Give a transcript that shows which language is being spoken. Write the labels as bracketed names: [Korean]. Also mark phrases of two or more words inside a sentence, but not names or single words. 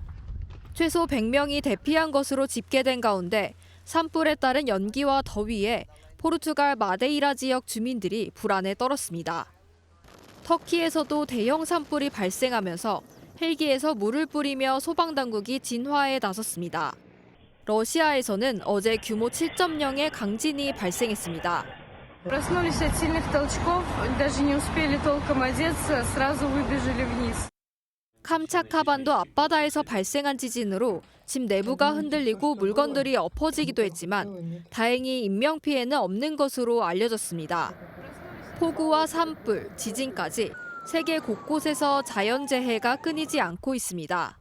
[Korean] 최소 100명이 대피한 것으로 집계된 가운데 산불에 따른 연기와 더위에 포르투갈 마데이라 지역 주민들이 불안에 떨었습니다. 터키에서도 대형 산불이 발생하면서 헬기에서 물을 뿌리며 소방당국이 진화에 나섰습니다. 러시아에서는 어제 규모 7.0의 강진이 발생했습니다. [Russian] Проснулись от сильных толчков, даже не успели толком одеться, сразу выбежали вниз. [Korean] 캄차카반도 앞바다에서 발생한 지진으로 집 내부가 흔들리고 물건들이 엎어지기도 했지만 다행히 인명피해는 없는 것으로 알려졌습니다. 폭우와 산불, 지진까지 세계 곳곳에서 자연재해가 끊이지 않고 있습니다.